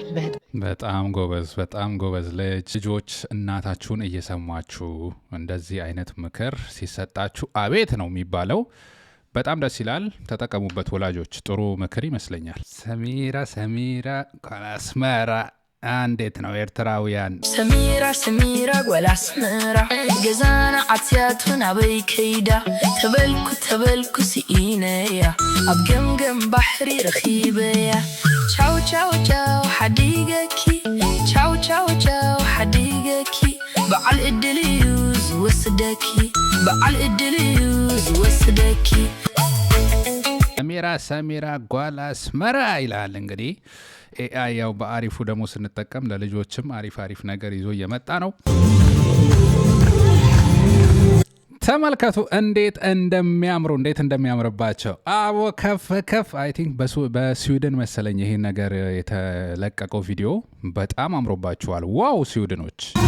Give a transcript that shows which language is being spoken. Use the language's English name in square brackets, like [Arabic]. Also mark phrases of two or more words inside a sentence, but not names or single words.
[Amharic] በጣም ጎበዝ ልጆች እናታችሁን እየሰማችሁ እንደዚህ አይነት ምክር ሲሰጣችሁ አቤት ነው የሚባለው በጣም ደስ ይላል ተጠቀሙበት ወላጆች ጥሩ ምክር ይመስለኛል ሰሚራ አስመራ እንዴት ነው ኤርትራውያን [Tigrinya] ሰሚራ ጓላስመራ ገዛና አትያቱን አበይ ከይዳ ተበልኩ ሲኢነያ ኣብ ገምገም ባሕሪ ረኺበያ [Italian] ciao ciao ciao [Tigrinya] ሓዲገኪ [Italian] ciao ciao ciao [Tigrinya] ሓዲገኪ በዓል ዕድል እዩ ዝወስደኪ [Amharic] ሰሚራ ጓላስመራ ይላል እንግዲህ ኤአይ ያው በአሪፉ ደግሞ ስንጠቀም ለልጆችም አሪፍ ነገር ይዞ እየመጣ ነው ተመልከቱ እንዴት እንደሚያምርባቸው አቦ ከፍ [English] I think [Amharic] በስዊድን መሰለኝ ይሄን ነገር የተለቀቀው ቪዲዮ በጣም አምሮባቸዋል ዋው ስዊድኖች